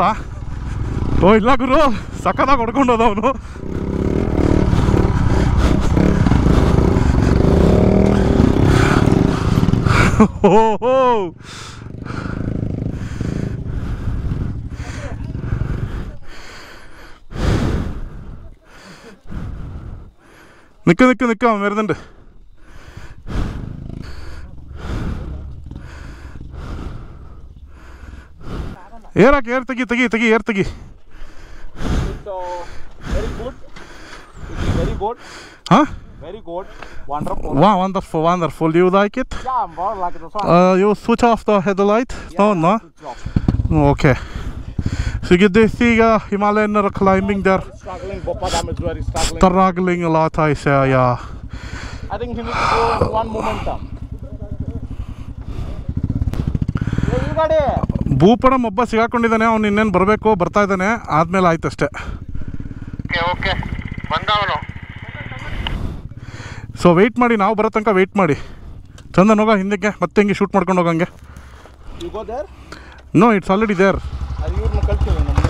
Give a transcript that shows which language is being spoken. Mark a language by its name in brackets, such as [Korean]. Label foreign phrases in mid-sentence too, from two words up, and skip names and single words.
[Kannada] ಓ ಇಲ್ಲ ಗುರು, ಸಕ್ಕದಾಗ ಹೊಡ್ಕೊಂಡು ಹೋದ ಅವನು. [Malayalam] ಓಹೋ നിൽക്ക് നിൽക്ക് നിൽക്കാം, വരുന്നുണ്ട്. [Kannada] ಏರ್ ಹಾಕಿ, ಏರ್ ತೆಗಿ, ಏರ್ ತೆಗಿ. [English] So, very good. Very good. Huh? Very good. Wonderful. Wow, wonderful. You like it? Yeah, more like this one. You switch off the headlight? Yeah, No? switch off. Okay. So you get see Himalayan climbing there. Struggling. Boppa Dam is very struggling. Struggling a lot, I say, yeah. I think he needs to go in one momentum. Hey, you got it. [Kannada] ಭೂಪಡಂ ಒಬ್ಬ ಸಿಗಾಕೊಂಡಿದ್ದಾನೆ. ಅವ್ನು ಇನ್ನೇನು ಬರಬೇಕು, ಬರ್ತಾ ಇದ್ದಾನೆ. ಆದಮೇಲೆ ಆಯ್ತು ಅಷ್ಟೇ. ಓಕೆ ಬಂದವನು. ಸೊ ವೆಯ್ಟ್ ಮಾಡಿ, ನಾವು ಬರೋ ತನಕ ವೆಯ್ಟ್ ಮಾಡಿ. ಚಂದನ್ ಹೋಗ ಹಿಂದಕ್ಕೆ, ಮತ್ತೆ ಹಿಂಗೆ ಶೂಟ್ ಮಾಡ್ಕೊಂಡು ಹೋಗಂಗೆ. [English] You go there? No, it's already there. [Kannada] ಅದು ಇವ್ರನ್ನ ಕಳ್ತೀವಿ ನಮ್ಗೆ.